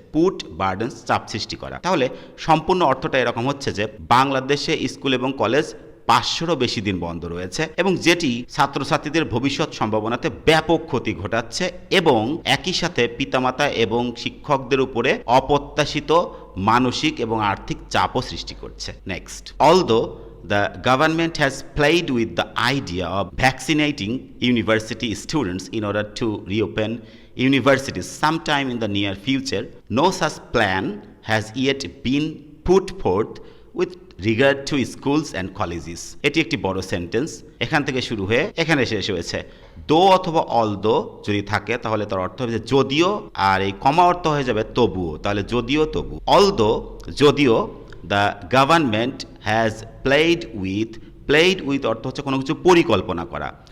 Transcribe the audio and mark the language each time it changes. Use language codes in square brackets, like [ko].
[bn] Put burdens, চাপ সৃষ্টি করা। তাহলে সম্পূর্ণ অর্থটা এরকম হচ্ছে যে বাংলাদেশে স্কুল এবং কলেজ 500রও বেশি দিন বন্ধ রয়েছে, এবং যেটি ছাত্রছাত্রীদের ভবিষ্যৎ সম্ভাবনাতে ব্যাপক ক্ষতি ঘটাচ্ছে এবং একই সাথে পিতামাতা এবং শিক্ষকদের উপরে অপ্রত্যাশিত মানসিক এবং আর্থিক চাপও সৃষ্টি করছে। [en] Next, although the government has played with the idea of vaccinating university students in order to reopen universities sometime in the near future, no such plan has yet been put forth with regard to schools and colleges. [bn] এটি একটি বড় sentence, এখান থেকে শুরু হয়ে এখানে শেষ হয়েছে। দো অথবা অলদো যদি থাকে তাহলে তার অর্থ হবে যদিও, আর এই কমা অর্থ হয়ে যাবে তবুও, তাহলে যদিও তবু। অলদো যদিও, [en] the government has played with [bn] অর্থ হচ্ছে কোনো কিছু পরিকল্পনা করা।